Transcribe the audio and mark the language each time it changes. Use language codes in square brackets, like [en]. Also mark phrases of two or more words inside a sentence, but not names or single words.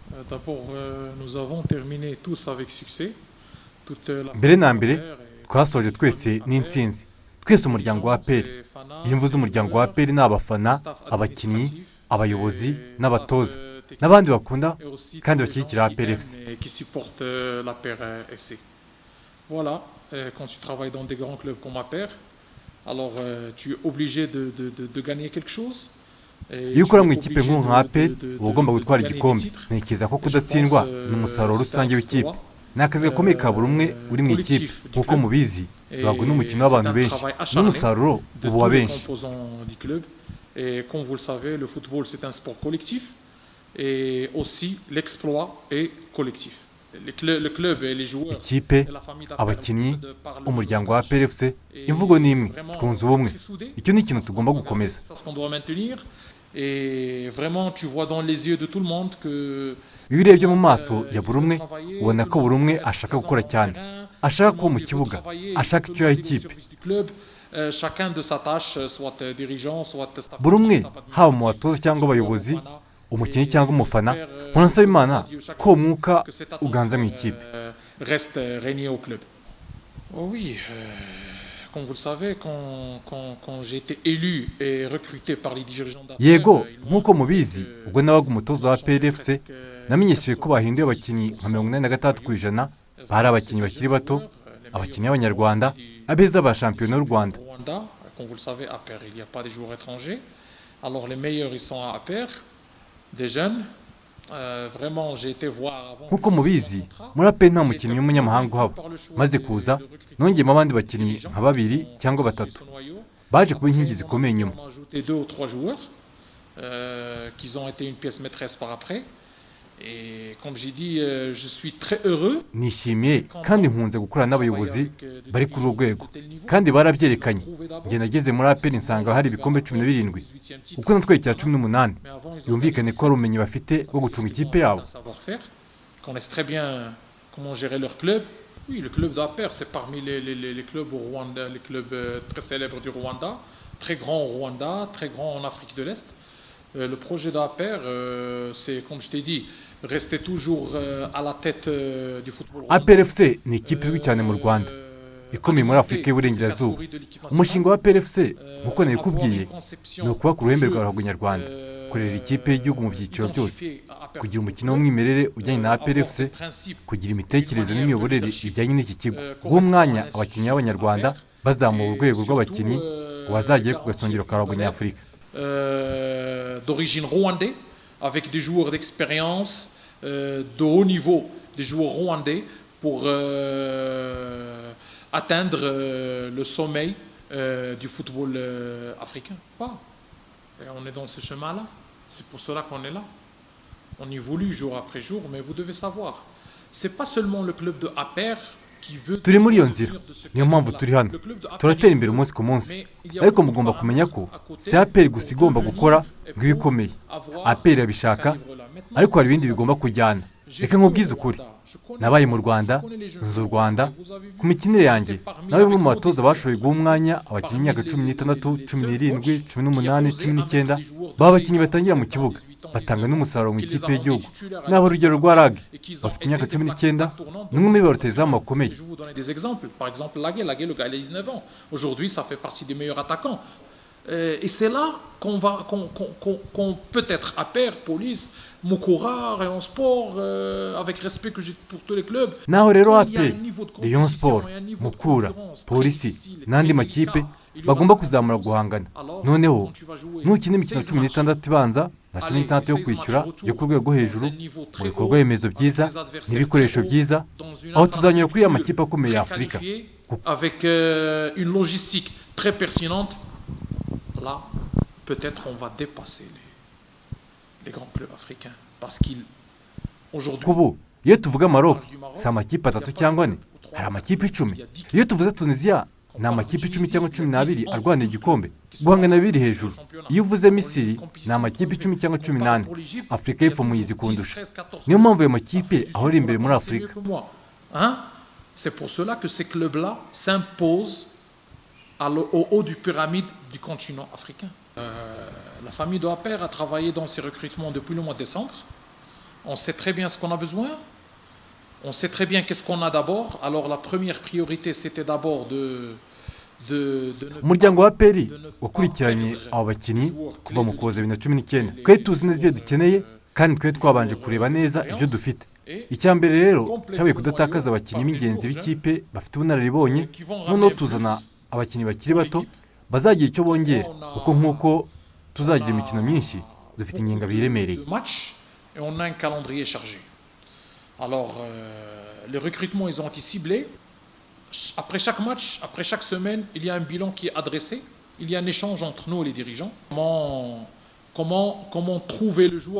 [fr] D'abord, nous avons terminé tous avec succès. Toute la [rw] mbere [fr] famille [rw] na mbere [fr] d'Aper [rw] twasoje [fr] et [rw] twese [fr] famille APR, [rw] n'intsinzi twese [fr] les [rw] umuryango wa [fr] dirigeants, [rw] aperi [fr] ses [rw] iyo [fr] fanats, [rw] mvuze [fr] ses [rw] umuryango wa [fr] joueurs, [rw] aperi ni [fr] ses [rw] abafana [fr] staffs [rw] abakinnyi [fr] administratifs, [rw] abayobozi [fr] ses staffs [rw] n'abatoza [fr] techniques [rw] n'abandi bakunda [fr] et aussi tous [rw] kandi [fr] les gens [rw] bashyigikira [fr] qui [rw] aperi [fr] aiment [rw] efuse [fr] et qui supportent l'APR FC. Voilà, quand tu travailles dans des grands clubs comme APR, alors tu es obligé de gagner quelque chose. Et [rw] iyo [fr] tu [rw] ukora [fr] es [rw] mu ikipe [fr] obligé [rw] nk'ubu nka aperi uba ugomba [fr] de [rw] gutwara [fr] gagner des [rw] igikombe [fr] titres. [rw] ntekereza ko [fr] Et je pense [rw] kudatsindwa ni umusaruro [fr] c'est un [rw] rusange w'ikipe [fr] exploit [rw] ni akazi gakomeye ka buri umwe uri mu ikipe [fr] collectif du [rw] nk'uko [fr] club [rw] mubizi rubago ni [fr] et [rw] umukino [fr] c'est [rw] w'abantu [fr] un [rw] benshi [fr] travail acharné [rw] n'umusaruro [fr] de [rw] uba uwa [fr] tous les [rw] benshi [fr] composants du club. Et comme vous le savez, le football c'est un sport collectif et aussi l'exploit est collectif. Le club et les joueurs [rw] ikipe [fr] et la famille d'Aper [rw] abakinnyi [fr] parlent le même [rw] umuryango wa [fr] langage. [rw] aperi efuse [fr] Et [rw] imvugo ni imwe [fr] vraiment, [rw] twunze [fr] on est [rw] ubumwe [fr] très soudés. [rw] icyo ni [fr] C'est [rw] ikintu [fr] ça ce qu'on [rw] tugomba [fr] doit garder, [rw] gukomeza [fr] c'est ça ce qu'on doit maintenir. Et vraiment, tu vois dans les yeux de tout le monde que [rw] iyo urebye mu maso ya buri umwe ubona ko buri umwe ashaka gukora cyane ashaka kuba mu kibuga ashaka icyo yaha ikipe [fr] chacun de sa tâche, soit dirigeant, soit staff [rw] buri umwe staff haba mu [fr] administratif, [rw] batoza cyangwa [fr] joueur, [rw] abayobozi fana. umukinnyi [fr] Et [rw] cyangwa umufana [fr] j'espère, [rw] nkora nsaba imana [fr] Dieu, chaque [rw] ko uwo mwuka [fr] que cette [rw] uganza mu [fr] atmosphère [rw] ikipe [fr] reste régnée au club. Oh oui, comme vous le savez, quand j'ai été élu et recruté par les dirigeants d'APR, [rw] yego [fr] ils m'ont [rw] nk'uko [fr] informé [rw] mubizi [fr] que [rw] ubwo nabaga umutoza wa [fr] ils ont changé [rw] aperi efuse [fr] presque [rw] namenyesheje ko bahinduye 86% abakinnyi nka 86 ku ijana bari [fr] Vraiment, [rw] abakinnyi [fr] c'est des [rw] bakiri [fr] jeunes [rw] bato [fr] joueurs, les [rw] abakinnyi [fr] meilleurs [rw] b'abanyarwanda [fr] joueurs [rw] abeza ba shampiyona y'u Rwanda Rwanda. [fr] Comme vous le savez, à APR, il n'y a pas de joueurs étrangers. Alors les meilleurs, ils sont à APR, des jeunes. Vraiment, j'ai été voir avant. [rw] nk'uko mubizi muri aperi nta mukinnyi w'umunyamahanga uhaba maze kuza nongeyemo abandi bakinnyi nka babiri cyangwa batatu baje kuba inkingi zikomeye inyuma [fr] On a ajouté 2 ou 3 joueurs qui ont été une pièce maîtresse par après. Et comme j'ai dit, je suis très heureux. [rw] nishimiye kandi nkunze gukorana n'abayobozi bari kuri urwo rwego kandi barabyerekanye njye nageze muri aperi nsanga hari ibikombe 17 kuko natwaye icya 18 yumvikane ko hari ubumenyi bafite bwo gucunga ikipe yabo [fr] Ils connaissent très bien comment gérer leur club. Oui, le club d'APR, c'est parmi les clubs au Rwanda, les clubs très célèbres du Rwanda, très grand au Rwanda, très grand en Afrique de l'Est. Le projet d'APR, c'est, comme je t'ai dit, rester toujours à la tête du football rwandais. [rw] aperi efuse ni ikipe izwi cyane mu Rwanda ikomeye muri Afurika y'Iburengerazuba umushinga wa aperi efuse nk'uko nabikubwiye ni ukuba ku ruhembe rwa ruhago nyarwanda kurera ikipe y'igihugu mu byiciro byose kugira umukino w'umwimerere ujyanye na aperi efuse kugira imitekerereze n'imiyoborere bijyanye n'iki kigo guha umwanya abakinnyi b'abanyarwanda bazamura urwego rw'abakinnyi ngo bazagere ku gasongero ka ruhago nyafurika [fr] d'origine rwandais, avec des joueurs d'expérience, de haut niveau, des joueurs rwandais, pour atteindre le sommeil du football africain. Pas. Et on est dans ce chemin-là. C'est pour cela qu'on est là. On évolue jour après jour, mais vous devez savoir, c'est pas seulement le club de APR qui veut [rw] turi muri iyo nzira niyo mpamvu turi hano turatera imbere umunsi ku munsi ariko mugomba kumenya ko si aperi gusa igomba gukora ngo ibe ikomeye aperi irabishaka ariko hari ibindi bigomba kujyana reka nkubwize ukuri nabaye mu Rwanda nzi u Rwanda ku mikinire yanjye nawe bamwe mu batoza bashoboye guha umwanya abakinnyi imyaka 16, 17, 18, 19 baba abakinnyi batangira mu kibuga batanga n'umusaruro mu ikipe y'igihugu nabo urugero rwa RAG bafite imyaka 19 n'umwe muri barutezamu bakomeye. [fr] Je vais vous donner des exemples. Par exemple, Laguet, le gars, il a 19 ans. Aujourd'hui, ça fait partie des meilleurs attaquants. Et c'est là qu'on peut-être à pair, police, Mukura, Rayon Sport, avec respect que j'ai pour tous les clubs. [rw] naho rero aperi Rayon Sport Mukura polisi n'andi makipe bagomba kuzamura guhangana noneho nukina imikino 16 ibanza na 16 yo kwishyura yo ku rwego hejuru mu bikorwa remezo byiza n'ibikoresho byiza aho tuzanyura kuri ya makipe akomeye ya Afurika [fr] avec une logistique très pertinente. Là, peut-être on va dépasser les grands clubs africains parce qu'ils aujourd'hui [rw] kubu iyo tuvuga Maroc si amakipe 3 cyangwa 4 hari amakipe 10 iyo tuvuze Tunisia ni amakipe 10 cyangwa 12 arwanira igikombe guhangana biri hejuru iyo uvuze Misiri ni amakipe 10 cyangwa 18 Afurika y'Epfo muyizi kundusha niyo mpamvu ayo makipe ahora imbere muri Afurika. [fr] C'est pour cela que ces clubs-là s'imposent au haut du pyramide du continent africain. La famille de APR a travaillé dans ces recrutements depuis le mois de décembre. On sait très bien ce qu'on a besoin. On sait très bien qu'est-ce qu'on a d'abord. Alors la première priorité, c'était d'abord de [rw] umuryango wa peri wakurikiranye abo bakinnyi kuva mu Ukuboza 2019 twari tuzi neza ibyo dukeneye kandi twari twabanje kureba neza ibyo dufite. Icya mbere rero cyabaye kudatakaza abakinnyi b'ingenzi b'ikipe bafite ubunararibonye, noneho tuzana abakinnyi bakiri bato bazagira icyo bongera, kuko nk'uko tuzagira imikino myinshi dufite ingengabihe iremereye. [fr] Et on a un calendrier chargé. Alors, les recrutements, ils ont été ciblés. Après chaque match, après chaque semaine, il y a un bilan qui est adressé. Il y a un échange entre nous et les dirigeants. Comment trouver le joueur